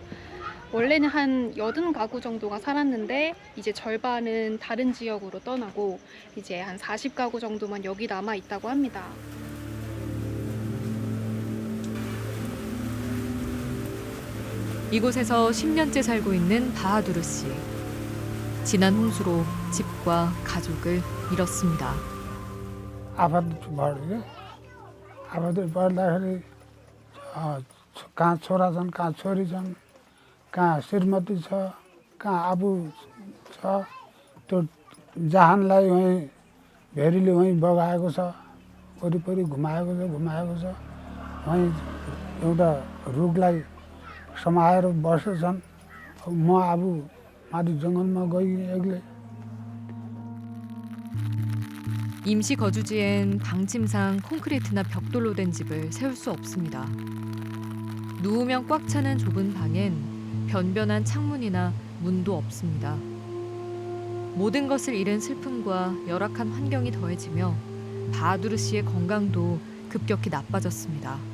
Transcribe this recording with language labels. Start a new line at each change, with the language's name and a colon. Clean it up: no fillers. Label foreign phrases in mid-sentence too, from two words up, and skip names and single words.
Korean: 원래는 한 80가구 정도가 살았는데 이제 절반은 다른 지역으로 떠나고 이제 한 40가구 정도만 여기 남아 있다고 합니다. 이곳에서 10년째 살고 있는 바하두르 씨. 지난 홍수로 집과 가족을 잃었습니다.
Nepali: आफत बढ्यो आफत बढ्दाखेरि कहाँ छोरा छन् कहाँ छोरी छन् कहाँ श्रीमती छ कहाँ आफू छ त्यो जहानलाई वहीँ भेरीले वहीँ बगाएको छ वरिपरि घुमाएको छ वहीँ एउटा रुखलाई समाएर बसेछन् म आफू माथि जङ्गलमा गई एक्लै
Korean: 임시 거주지엔 방침상 콘크리트나 벽돌로 된 집을 세울 수 없습니다. 누우면 꽉 차는 좁은 방엔 변변한 창문이나 문도 없습니다. 모든 것을 잃은 슬픔과 열악한 환경이 더해지며 바하두르 씨의 건강도 급격히 나빠졌습니다.